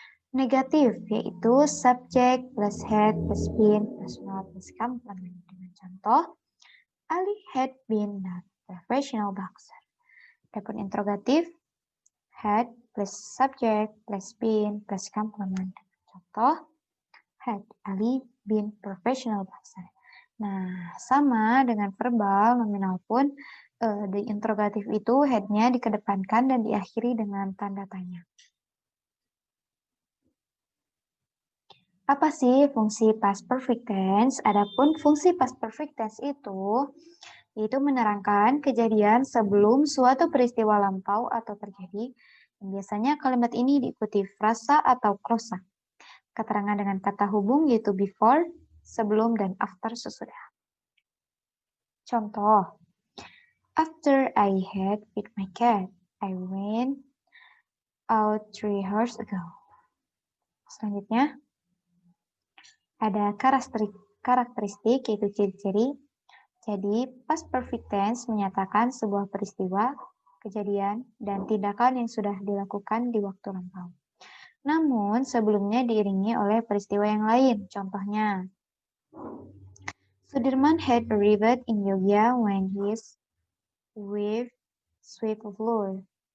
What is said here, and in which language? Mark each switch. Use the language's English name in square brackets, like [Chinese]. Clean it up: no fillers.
[Indonesian] Negatif, yaitu subjek plus had plus been plus not plus complement. [English] Dengan contoh, Ali had been not professional boxer. [Indonesian] Adapun interrogatif, had plus subject plus been plus complement. [English] Contoh, had Ali been professional boxer. [Indonesian] Nah, sama dengan verbal, nominal pun di interrogatif itu head-nya dikedepankan dan diakhiri dengan tanda tanya. Apa sih fungsi past perfect tense? Adapun fungsi past perfect tense itu menerangkan kejadian sebelum suatu peristiwa lampau atau terjadi. Biasanya kalimat ini diikuti frasa atau klosa. Keterangan dengan kata hubung yaitu before, sebelum, dan after sesudah. [English] Contoh, after I had with my cat, I went out 3 hours ago. [Indonesian] Selanjutnya, ada karakteristik yaitu ciri-ciri. Jadi, past perfect tense menyatakan sebuah peristiwa, kejadian, dan tindakan yang sudah dilakukan di waktu lampau. Namun, sebelumnya diiringi oleh peristiwa yang lain. [English] Contohnya, Sudirman had arrived in Yogyakarta when his wife swept the floor.